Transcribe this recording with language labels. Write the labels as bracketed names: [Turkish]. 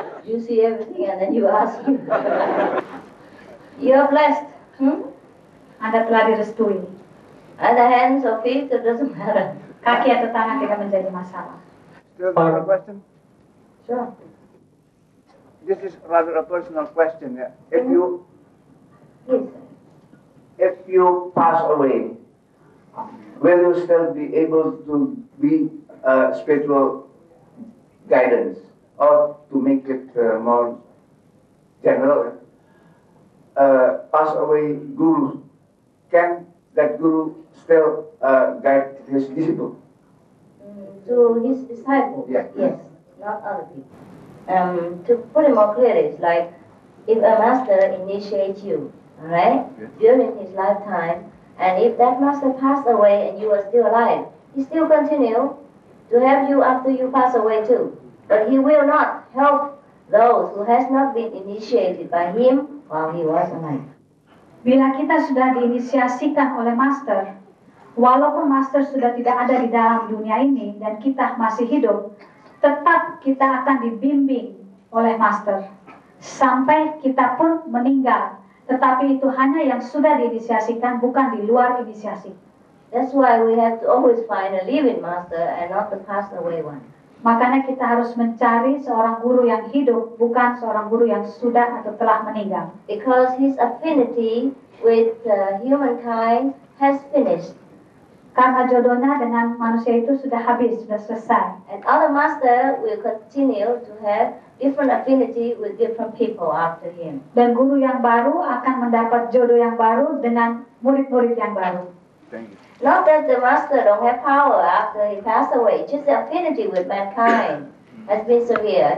[English] You see everything and then you ask him. You are blessed. [Indonesian] Anda telah direstui. [English] And the hands or feet, it doesn't matter. [Indonesian] Kaki atau tangan tidak menjadi masalah. [English] Still have a question? Sure. This is rather a personal question. Yeah? If Yes. if you pass away, will you still be able to be spiritual guidance, or to make it more general? Pass away guru, can that guru still guide his disciple? To his disciples? Yeah. Yes, not other people. To put it more clearly, it's like if a master initiates you, alright, during his lifetime, and if that master passed away and you are still alive, he still continue to help you after you pass away too. But he will not help those who has not been initiated by him while he was alive. [Indonesian] Bila kita sudah diinisiasikan oleh master, walaupun master sudah tidak ada di dalam dunia ini dan kita masih hidup, tetap kita akan dibimbing oleh master sampai kita pun meninggal. Tetapi itu hanya yang sudah diinisiasikan, bukan di luar inisiasi. [English] That's why we have to always find a living master and not the passed away one. [Indonesian] Makanya kita harus mencari seorang guru yang hidup, bukan seorang guru yang sudah atau telah meninggal. [English] Because his affinity with humankind has finished. [Indonesian] Karena jodohnya dengan manusia itu sudah habis, sudah selesai. [English] And other master will continue to have different affinity with different people after him. [Indonesian] Dan guru yang baru akan mendapat jodoh yang baru dengan murid-murid yang baru. [English] Thank you. Not that the master don't have power after he passed away, just the affinity with mankind has been severe.